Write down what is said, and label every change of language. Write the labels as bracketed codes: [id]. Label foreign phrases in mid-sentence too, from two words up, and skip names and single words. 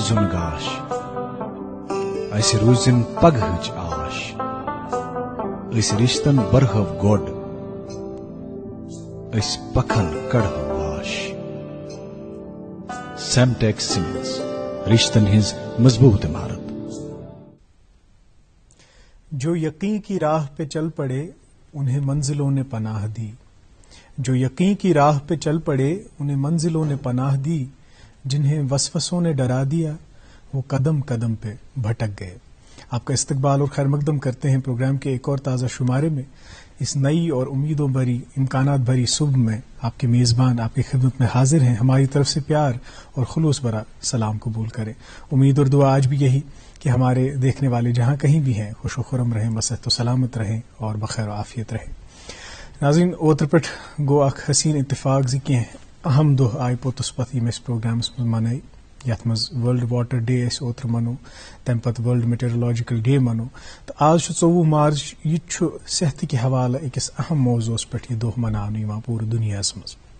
[ks] زن گاش اس روزن پگہچ آش اس رشتن برہو گوڈ اس پکھن کڑہو واش۔ سیمٹیک سیمنز رشتن ہز مضبوط عمارت۔ [ur] جو یقین کی راہ پہ چل پڑے انہیں منزلوں نے پناہ دی، جو یقین کی راہ پہ چل پڑے انہیں منزلوں نے پناہ دی، جنہیں وسوسوں نے ڈرا دیا وہ قدم قدم پہ بھٹک گئے۔ آپ کا استقبال اور خیر مقدم کرتے ہیں پروگرام کے ایک اور تازہ شمارے میں۔ اس نئی اور امیدوں بھری امکانات بھری صبح میں آپ کے میزبان آپ کی خدمت میں حاضر ہیں۔ ہماری طرف سے پیار اور خلوص بھرا سلام قبول کریں۔ امید اور دعا آج بھی یہی کہ ہمارے دیکھنے والے جہاں کہیں بھی ہیں خوش و خرم رہیں، بصحت و سلامت رہیں اور بخیر و عافیت رہیں۔ [ks] ناظرین، اوتر پٹ گو اخ حسین اتفاق زی کینٛہہ اہم دۄہ آیہِ پوٚتُس پتہٕ یِم أسۍ پروگرامس منٛز منٲے، یتھ منٛز [en] World Water Day [ks] أسۍ اوترٕ منو، تمہِ پتہٕ [en] World Meteorological Day [ks] منو، تہٕ آز چھُ 24 مارچ۔ یہِ تہِ چھُ صحتٕکہِ حوالہٕ أکِس اہم موضوعس پٮ۪ٹھ یہِ دۄہ مناونہٕ یِوان پوٗرٕ دُنیاہس منٛز۔